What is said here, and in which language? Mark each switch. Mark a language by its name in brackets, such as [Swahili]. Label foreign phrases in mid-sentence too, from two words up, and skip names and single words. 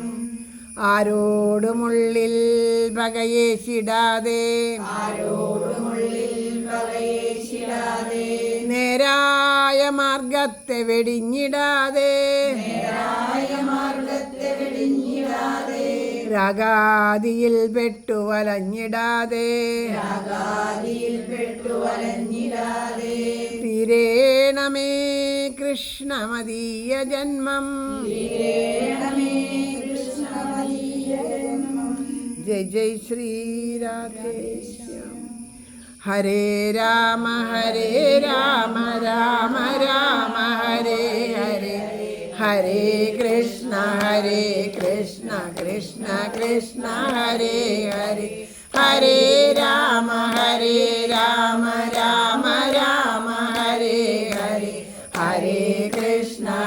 [Malayalam] ആരോടുമുള്ളിൽ പകയേശിടാതെ നേരായ മാർഗത്തെ വെടിഞ്ഞിടാതെ രാഗാദിയിൽ പെട്ടുവലഞ്ഞിടാതെ തീരേണമേ കൃഷ്ണമദീയ ജന്മം. [Hindi] जय जय श्रीराधेश्याम. [Sanskrit] ഹരേ രാമ രാമ രാമ ഹരേ ഹരേ, ഹരേ കൃഷ്ണ കൃഷ്ണ കൃഷ്ണ ഹരേ ഹരേ, ഹരേ രാമ രാമ രാമ ഹരേ ഹരേ, ഹരേ കൃഷ്ണ